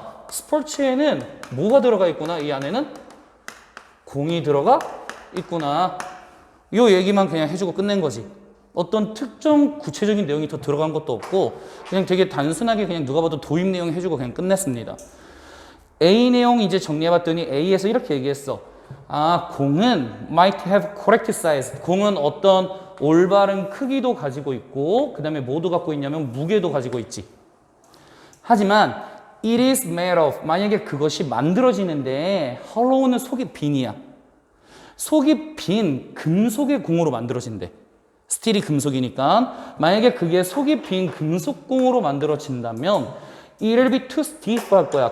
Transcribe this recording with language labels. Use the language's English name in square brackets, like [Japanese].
[Korean] 스포츠에는 뭐가 들어가 있구나. 이 안에는 공이 들어가 있구나. 이 얘기만 그냥 해주고 끝낸 거지. 어떤 특정 구체적인 내용이 더 들어간 것도 없고 그냥 되게 단순하게 그냥 누가 봐도 도입 내용 해주고 그냥 끝냈습니다. A 내용 이제 정리해봤더니 A에서 이렇게 얘기했어. 공은 [English] might have correct size. [Korean] 공은 어떤 올바른 크기도 가지고 있고 그 다음에 뭐도 갖고 있냐면 무게도 가지고 있지. 하지만 [English] it is made of, [Korean] 만약에 그것이 만들어지는데 hollow는 속이 빈이야. 속이 빈 금속의 공으로 만들어진대. 스틸이 금속이니까 만약에 그게 속이 빈 금속공으로 만들어진다면 [English] it'll be too stiff [Korean] 할 거야.